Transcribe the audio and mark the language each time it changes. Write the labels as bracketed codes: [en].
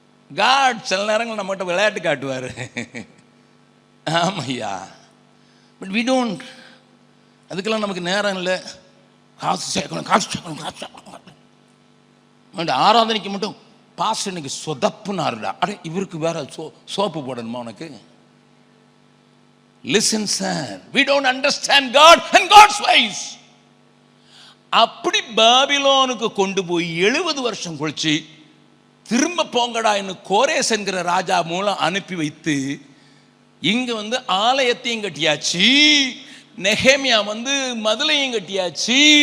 [ta] God சில நேரங்கள் நம்மகிட்ட விளையாட்டு காட்டுவார். ஆமையா, [en] But we don't. [ta] அதுக்கெல்லாம் நமக்கு நேரம் இல்லை. காசு சேர்க்கணும், காசு சேர்க்கணும், காசு சேர்க்கணும். ஆராதனைக்கு மட்டும் பாஸ் இன்னைக்கு சொதப்புனாருடா, அடே இவருக்கு வேற சோப்பு போடணுமா உனக்கு? [en] Listen sir, we don't understand God and God's ways. [ta] அப்படி பாபிலோனுக்கு கொண்டு போய் 70 வருஷம் கழிச்சு திரும்ப போங்கடா என்று கோரேஸ் என்கிற ராஜா மூலம் அனுப்பி வைத்து இங்க வந்து ஆலயத்தையும் கட்டியாச்சு, நெகேமியா வந்து மதுளையும் கட்டியாச்சு.